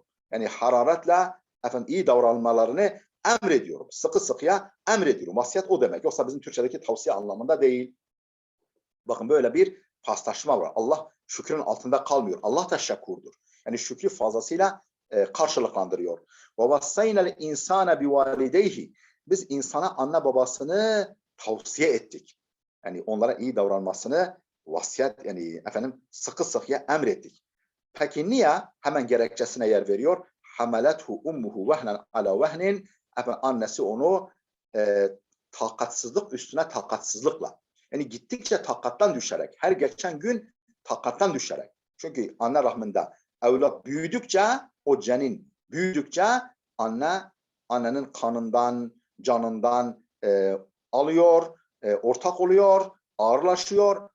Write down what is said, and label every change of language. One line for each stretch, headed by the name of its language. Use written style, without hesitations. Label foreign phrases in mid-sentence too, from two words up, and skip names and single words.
Turkish: Yani hararetle efendim iyi davranmalarını emrediyorum. Sıkı sıkıya emrediyorum. Vasiyet o demek. Yoksa bizim Türkçedeki tavsiye anlamında değil. Bakın böyle bir paslaşma var. Allah şükrün altında kalmıyor. Allah da şakurdur. Yani şükrü fazlasıyla karşılıklandırıyor.
Arabic: وَوَصَّيْنَا الْاِنْسَانَ بِوَالِدَيْهِ.
Turkish: Biz insana anne babasını tavsiye ettik. Yani onlara iyi davranmasını vasiyet, yani efendim sıkı sıkıya emrettik. Peki niye? Hemen gerekçesine yer veriyor.
Arabic: حَمَلَتْهُ اُمُّهُ وَهْنًا عَلَى وَهْنٍ.
Turkish: Efendim annesi onu takatsızlık üstüne takatsızlıkla. Yani gittikçe takattan düşerek, her geçen gün takattan düşerek. Çünkü anne rahminde evlat büyüdükçe, o cenin büyüdükçe annenin kanından, canından alıyor, ortak oluyor, ağırlaşıyor.